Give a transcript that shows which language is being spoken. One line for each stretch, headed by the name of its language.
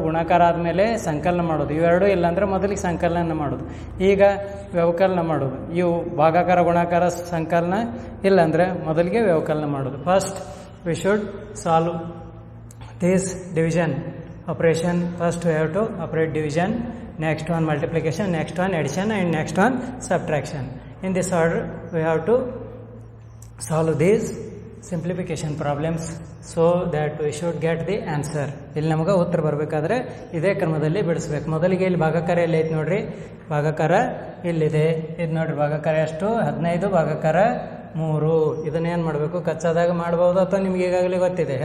Kannada: ಗುಣಾಕಾರ ಆದಮೇಲೆ ಸಂಕಲನ ಮಾಡೋದು. ಇವೆರಡೂ ಇಲ್ಲಾಂದ್ರೆ ಮೊದಲಿಗೆ ಸಂಕಲನ ಮಾಡೋದು. ಈಗ ವ್ಯವಕಲನ ಮಾಡೋದು. ಇವು ಭಾಗಾಕಾರ, ಗುಣಾಕಾರ, ಸಂಕಲನ ಇಲ್ಲಾಂದರೆ ಮೊದಲಿಗೆ ವ್ಯವಕಲನ ಮಾಡೋದು.
English: First we should solve this division operation. First we have to operate division, next one multiplication, next one addition, and next one subtraction. In this order we have to solve these simplification problems so that we should get the answer.
Kannada: ಇಲ್ಲಿ ನಮಗೆ ಉತ್ತರ ಬರಬೇಕಾದ್ರೆ ಇದೇ ಕ್ರಮದಲ್ಲಿ ಬಿಡಿಸ್ಬೇಕು. ಮೊದಲಿಗೆ ಇಲ್ಲಿ ಭಾಗಾಕಾರ ಎಲ್ಲಿ ಐತೆ ನೋಡ್ರಿ. ಭಾಗಾಕಾರ ಇಲ್ಲಿದೆ. ಇದು ನೋಡ್ರಿ, ಭಾಗಾಕಾರ ಎಷ್ಟು? 15 ಭಾಗಾಕಾರ 3. ಇದನ್ನೇನು ಮಾಡಬೇಕು? ಕಚ್ಚಾದಾಗ ಮಾಡ್ಬೋದು, ಅಥವಾ ನಿಮ್ಗೆ ಈಗಾಗಲೇ ಗೊತ್ತಿದೆ.